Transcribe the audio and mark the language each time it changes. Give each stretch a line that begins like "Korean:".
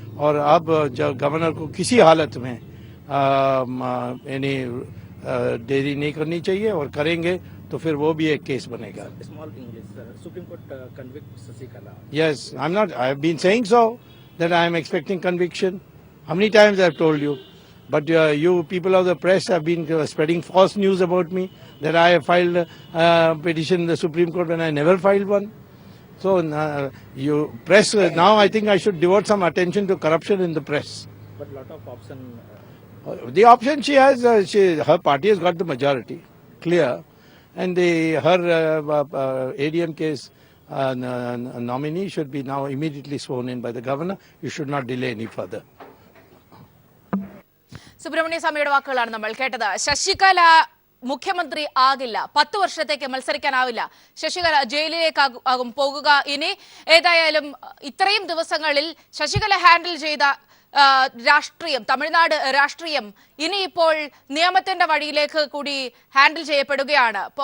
Hindi: और अब जो गवर्नर को किसी हालत में यानी देरी नहीं करनी चाहिए, और करेंगे तो फिर वो भी एक केस बनेगा।
English: Supreme Court convict Sasikala. Yes, I have been saying so, that I am expecting conviction. How many times I have told you? But you people of the press have been spreading false news about me, that I have filed a petition in the Supreme Court when I never filed one. So you press, now I think I should devote some attention to corruption in the press. But lot of option. The option she has, her party has got the majority, clear. And her ADMK's nominee should be now immediately sworn in by the governor. You should not delay any further.
Malayalam: Subrahmanya സ്വാമിയുടെ വാക്കുകളാണ് നമ്മൾ കേട്ടത്. ശശികല മുഖ്യമന്ത്രി ആകില്ല, 10 വർഷത്തേക്ക് മത്സരിക്കാനാവില്ല, ശശികല ജയിലിലേക്കാകും പോകുക. ഇനി ഏതായാലും ഇത്രയും ദിവസങ്ങളിൽ ശശികല ഹാൻഡിൽ ചെയ്ത രാഷ്ട്രീയം, തമിഴ്നാട് രാഷ്ട്രീയം ഇനിയിപ്പോൾ നിയമത്തിന്റെ വഴിയിലേക്ക് കൂടി ഹാൻഡിൽ ചെയ്യപ്പെടുകയാണ്.